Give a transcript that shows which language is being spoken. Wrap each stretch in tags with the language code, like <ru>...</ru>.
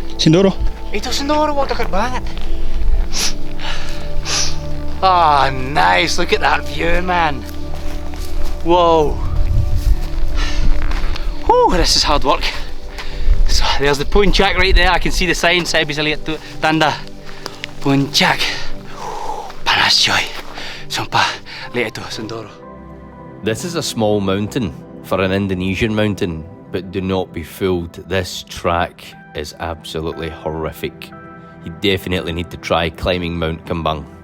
<id>Sindoro. Itu Sindoro, wah dekat banget.</id> <en>Ah, nice. Look at that view, man. Whoa. Whew, this is hard work. So, there's the puncak right there. I can see the sign.</en> <id>Saya bisa lihat tuh tanda puncak. Panas coy. Sumpah, lihat itu Sindoro.</id> <en>This is a small mountain for an Indonesian mountain, but do not be fooled. This track is absolutely horrific. You definitely need to try climbing Mount Kembang.</en>